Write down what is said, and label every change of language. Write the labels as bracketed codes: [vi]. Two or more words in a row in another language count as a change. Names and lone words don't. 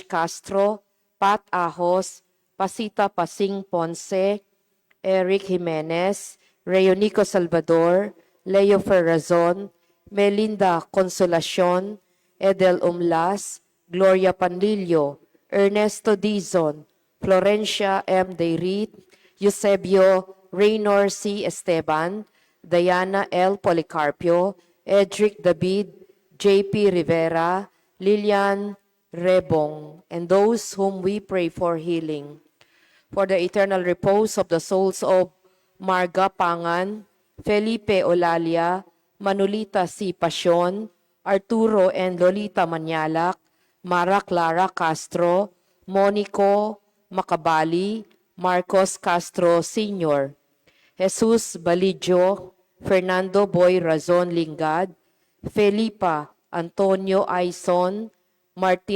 [en] Castro, Pat Ahos, Pasita Pasing Ponce, Eric Jimenez, Reonico Salvador, Leo Ferrazon, Melinda Consolacion, Edel Umlas, Gloria Panlilio, Ernesto Dizon, Florencia M. Deirit, Eusebio Raynor C. Esteban, Diana L. Policarpio, Edric David, J.P. Rivera, Lilian Rebong, and those whom we pray for healing. For the eternal repose of the souls of Marga Pangan, Felipe Olalia, Manolita C. Pasion, Arturo and Lolita Manyalak, Mara Clara Castro, Monico Macabali, Marcos Castro Sr., Jesus Balidio, Fernando Boy Razon Lingad, Felipa Antonio Aison, Martin